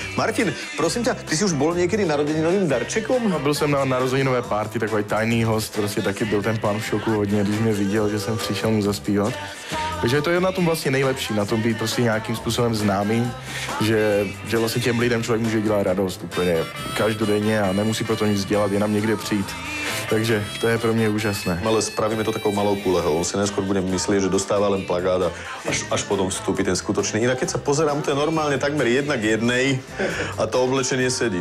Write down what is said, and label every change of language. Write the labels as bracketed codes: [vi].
[sk] Martin, prosím ťa, ty si už bol niekedy narodieninovým darčekom? [cs] No, byl jsem na narozeninové party, takový tajný host, prostě taky byl ten pán v šoku hodně, když mě viděl, že jsem přišel mu zaspívat. Takže to je na tom vlastně nejlepší, na tom být prostě nějakým způsobem známý, že vlastně těm lidem člověk může dělat radost úplně každodenně a nemusí pro to nic dělat, jenom někde přijít. Takže to je pro mě úžasné. [sk] Ale spravíme to takou malou kulehou. On si najskôr bude myslieť, že dostáva len plagát a až potom vstúpi ten skutočný. Inak keď sa pozerám, to je normálne takmer jedna k jednej a to oblečenie sedí.